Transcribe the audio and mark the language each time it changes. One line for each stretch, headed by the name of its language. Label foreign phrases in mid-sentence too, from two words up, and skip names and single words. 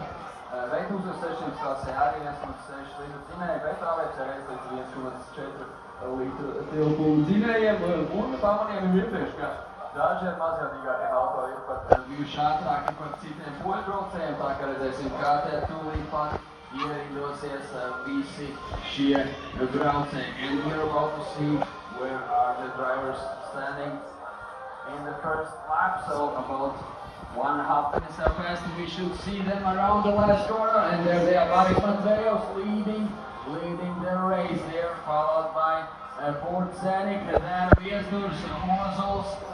Latvian: Veikums 600 klasē arī 1,6 litru zinēju, bet AVC reiz līdz 1,4 litru tilpumu zinējiem, un pamanījumi iepriekš, ka daži ar mazjādīgākiem auto ir pat bijuši ātrāki par citiem poļbraucējiem, tā kā redzēsim, kā te tūlīt pat ierindosies visi šie braucēji.
English: And we're about to see where are the drivers standing in the first lap, so about 1.5 minutes have passed, we should see them around the last corner, and there they are, Marek Matvejev leading the race there, followed by Batcc, and then Viesnurs, Mozels.